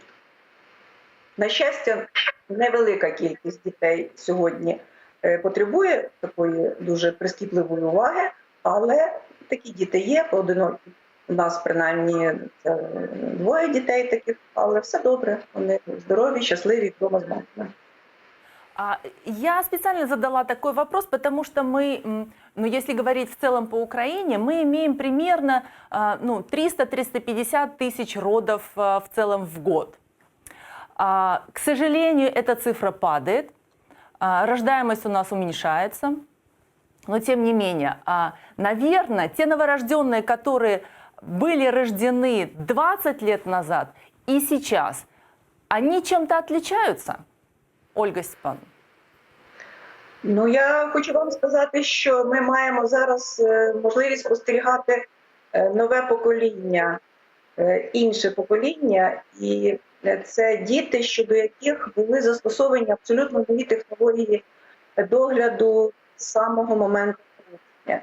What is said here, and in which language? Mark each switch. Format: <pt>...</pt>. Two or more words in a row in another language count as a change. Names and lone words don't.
<uk>На щастя, невелика кількість дітей сьогодні потребує такої дуже прискіпливої уваги, але такі діти є, поодинокі. У нас, принаймні, це 2 дітей таких, але все добре, вони здорові, щасливі, вдома з мамою.</uk> <ru>Я специально задала такой вопрос, потому что мы, если говорить в целом по Украине, мы имеем примерно 300-350 тысяч родов в целом в год. К сожалению, эта цифра падает, рождаемость у нас уменьшается, но тем не менее, наверное, те новорожденные, которые были рождены 20 лет назад и сейчас, они чем-то отличаются? Ольга Степановна.</ru> <uk>Ну, я хочу вам сказати, що ми маємо зараз можливість спостерігати нове покоління, інше покоління, і це діти, щодо яких були застосовані абсолютно нові технології догляду з самого моменту народження.</uk>